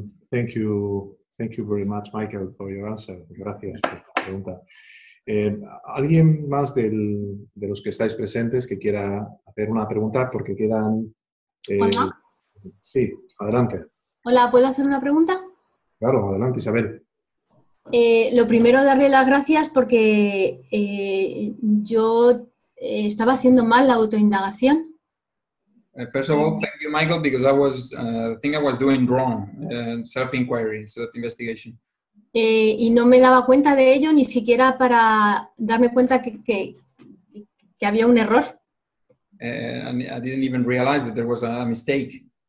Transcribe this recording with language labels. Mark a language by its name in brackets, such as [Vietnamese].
[English] Thank you very much, Michael, for your answer. [Spanish] Gracias por tu pregunta. ¿Alguien más de los que estáis presentes que quiera hacer una pregunta? Porque quedan... Hola. Sí, adelante. Hola, ¿puedo hacer una pregunta? Claro, adelante, Isabel. Lo primero, darle las gracias porque yo estaba haciendo mal la autoindagación. [English] First of all, thank you, Michael, because I think I was doing wrong, self-inquiry, self-investigation. [Spanish] Y no me daba cuenta de ello ni siquiera para darme cuenta que había un error. [English] And I didn't even realize that there was a mistake.